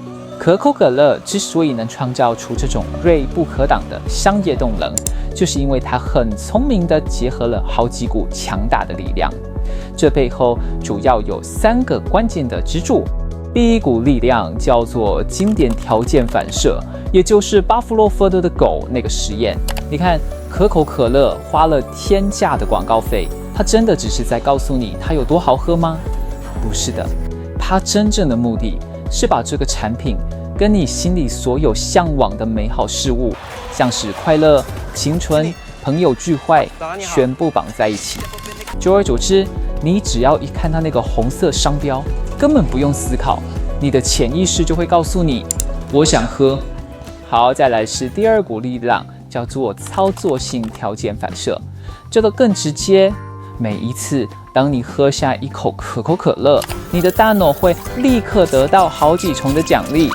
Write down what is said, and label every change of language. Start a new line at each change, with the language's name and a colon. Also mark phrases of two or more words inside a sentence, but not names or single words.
Chinese: 可口可樂之所以能創造出這種銳不可擋的商業動能，就是因為它很聰明地結合了好幾股強大的力量。這背後主要有3個關鍵的支柱。第一股力量叫做經典條件反射，也就是巴甫洛夫的狗那個實驗。你看，可口可樂花了天價的廣告費，它真的只是在告訴你它有多好喝嗎？不是的，它真正的目的是把這個產品跟你心裡所有向往的美好事物，像是快樂、青春、朋友聚會，全部綁在一起。久而久之，你只要一看到那個紅色商標，根本不用思考，你的潛意識就會告訴你，我想喝。好，再來是第2股力量，叫做操作性條件反射。這個更直接，每一次當你喝下一口可口可樂，你的大腦會立刻得到好幾重的獎勵。